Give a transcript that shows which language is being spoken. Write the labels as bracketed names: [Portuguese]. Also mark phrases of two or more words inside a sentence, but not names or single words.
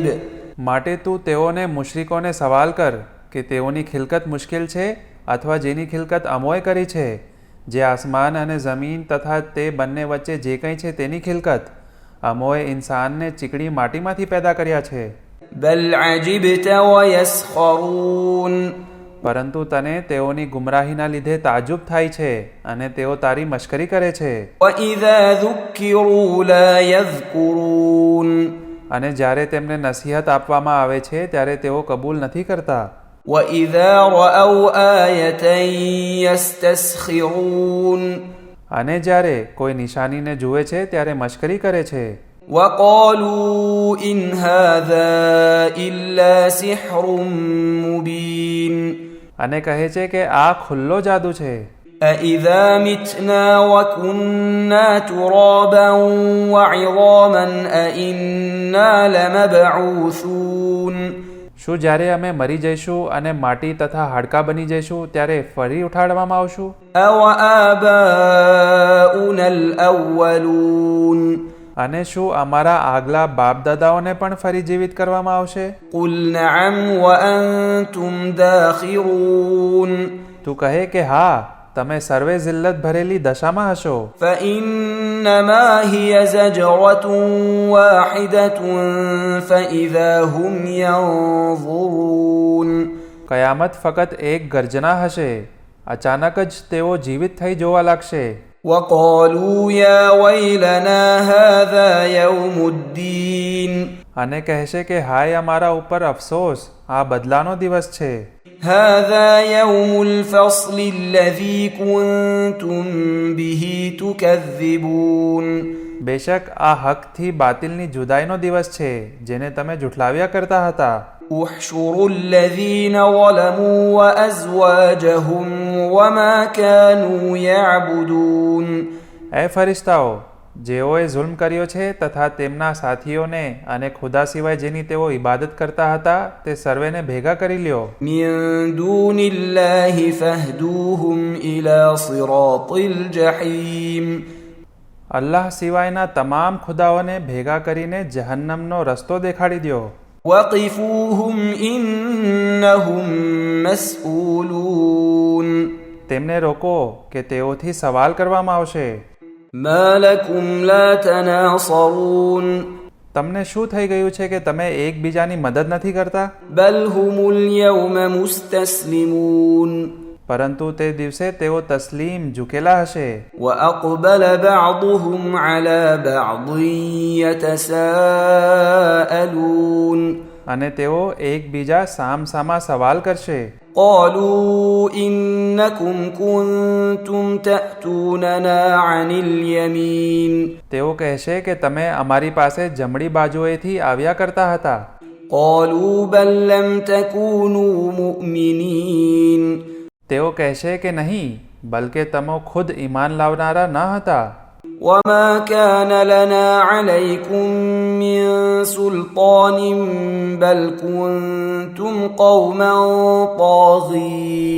[Gujarati] માટે તું તેઓને મુશ્રિકોને સવાલ કર કે તેઓની ખિલકત મુશ્કેલ છે અથવા જેની ખિલકત અમોએ કરી છે, જે આસમાન અને જમીન તથા તે બંને વચ્ચે જે કંઈ છે તેની ખિલકત. અમોએ ઇન્સાનને ચીકણી માટીમાંથી પેદા કર્યા છે. [Arabic] بل عجبت ويسخرون. [Gujarati] પરંતુ તને તેઓની ગુમરાહીના લીધે તાજુબ થાય છે અને તેઓ તારી મશ્કરી કરે છે. [Arabic] વઇઝા ذُكِّرُوا لا يذكرون. [Gujarati] અને જ્યારે તેમને નસીહત આપવામાં આવે છે ત્યારે તેઓ કબૂલ નથી કરતા. [Arabic] وَإِذَا رَأَوْا آيَةً يَسْتَسْخِرُونَ. [Gujarati] અને જ્યારે કોઈ નિશાનીને જુએ છે ત્યારે મશ્કરી કરે છે. [Arabic] وَقَالُوا إِنْ هَذَا إِلَّا سِحْرٌ مُبِينٌ. [Gujarati] અને કહે છે કે આ ખુલ્લો જાદુ છે. [Arabic] أَإِذَا مِتْنَا وَكُنَّا تُرَابًا وَعِظَامًا أَإِنَّا لَمَبْعُوثُونَ. [Gujarati] શું જ્યારે અમે મરી જઈશું અને માટી તથા હાડકાં બની જઈશું ત્યારે ફરી ઉઠાડવામાં આવશું? [Arabic] أَوَآبَاؤُنَا الْأَوَّلُونَ. [Gujarati] અને શું અમારા આગલા બાપ દાદાઓને પણ ફરી જીવિત કરવામાં આવશે? [Arabic] قُلْ نَعَمْ وَأَنْتُمْ دَاخِرُونَ. [Gujarati] તું કહે કે હા, તમે સર્વે જિલ્લત ભરેલી દશામાં હશો. [Arabic] فَإِنَّمَا هِيَ زَجْرَةٌ وَاحِدَةٌ فَإِذَا هُمْ يَنظُرُونَ. [Gujarati] કયામત ફક્ત એક ગર્જના હશે, અચાનક જ તેઓ જીવિત થઈ જોવા લાગશે. [Arabic] وَقَالُوا يَا وَيْلَنَا هَذَا يَوْمُ الدِّينِ. [Gujarati] અને કહેશે કે હાય અમારા ઉપર અફસોસ, આ બદલાનો દિવસ છે. [Arabic] هَذَا يَوْمُ الْفَصْلِ الَّذِي كُنْتُمْ بِهِ تُكَذِّبُونَ. [Gujarati] બેશક આ હકથી બાતિલની જુદાઈનો દિવસ છે જેને તમે જુઠલાવ્યા કરતા હતા. [Arabic] احشروا الذين ظلموا وأزواجهم وما كانوا يعبدون. [Gujarati] એ ફરિશ્તાઓ, જેઓએ જુલ્મ કર્યો છે તથા તેમના સાથીઓને અને ખુદા સિવાય જેની તેઓ ઇબાદત કરતા હતા તે સર્વેને ભેગા કરી લ્યો. [Arabic] من دون الله فاهدوهم إلى صراط الجحيم. [Gujarati] અલ્લાહ સિવાયના તમામ ખુદાઓને ભેગા કરીને જહન્નમનો રસ્તો દેખાડી દ્યો. [Arabic] وقفوهم إنهم مسؤولون. [Gujarati] તેમને રોકો કે તેઓથી સવાલ કરવામાં આવશે. [Arabic] ما لكم لا تناصرون. [Gujarati] તમને શું થઈ ગયું છે કે તમે એકબીજાની મદદ નથી કરતા? [Arabic] بل هم اليوم مستسلمون [Gujarati] પરંતુ તે દિવસે તેઓ તસ્લીમ ઝૂકેલા હશે. [Arabic] وأقبل بعضهم على بعض يتساءلون [Gujarati] અને તેઓ એકબીજા સામસામા સવાલ કરશે. [Arabic] قالوا إنكم كنتم تأتوننا عن اليمين [Gujarati] તેઓ કહેશે કે તમે અમારી પાસે જમણી બાજુએથી આવ્યા કરતા હતા. [Arabic] قالوا بل لم تكونوا مؤمنين [Gujarati] તેઓ કહેશે કે નહીં, બલકે તમે ખુદ ઈમાન લાવનારા ન હતા. [Arabic] وما كان لنا عليكم من سلطان بل كنتم قوما طاغين